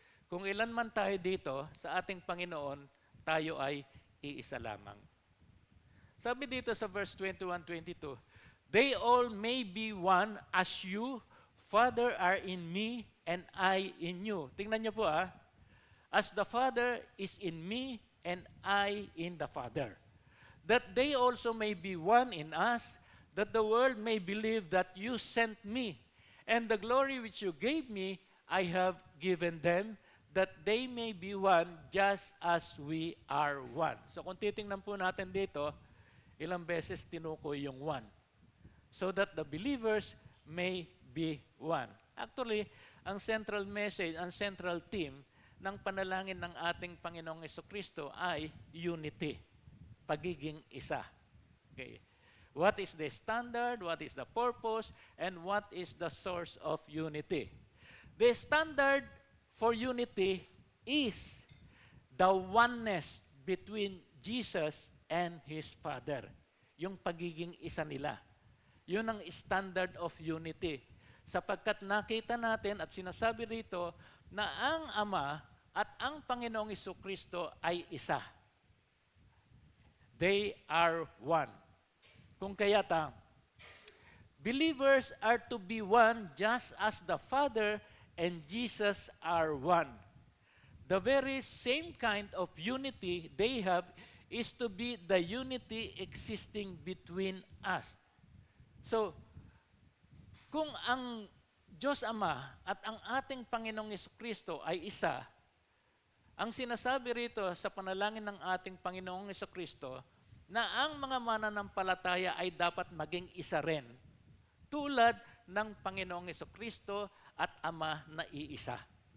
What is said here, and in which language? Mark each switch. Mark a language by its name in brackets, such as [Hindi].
[Filipino] Kung ilan man tayo dito, sa ating Panginoon, tayo ay iisa lamang. Sabi dito sa [English] verse 21-22, they all may be one as you, Father, are in me, and I in you. [Filipino] Tingnan niyo po [English] as the Father is in me, and I in the Father. That they also may be one in us, that the world may believe that you sent me, and the glory which you gave me, I have given them, that they may be one just as we are one. [Filipino] So kung titingnan po natin dito, ilang beses tinukoy yung one. [English] So that the believers may be one. [Filipino] Actually, ang central message, ang central theme ng panalangin ng ating Panginoong Jesucristo ay unity, pagiging isa. Okay. [English] What is the standard, what is the purpose, and what is the source of unity? The standard for unity is the oneness between Jesus and His Father. [Filipino] Yung pagiging isa nila. Yun ang [English] standard of unity. [Filipino] Sapagkat nakita natin at sinasabi rito na ang Ama at ang Panginoong Jesucristo ay isa. [English] They are one. [Filipino] Kung kaya't [English] believers are to be one just as the Father and Jesus are one. The very same kind of unity they have is to be the unity existing between us. [Filipino] So, kung ang Diyos Ama at ang ating Panginoong Jesucristo ay isa, ang sinasabi rito sa panalangin ng ating Panginoong Jesucristo na ang mga mananampalataya ay dapat maging isa rin, tulad ng Panginoong Jesucristo at Ama na iisa.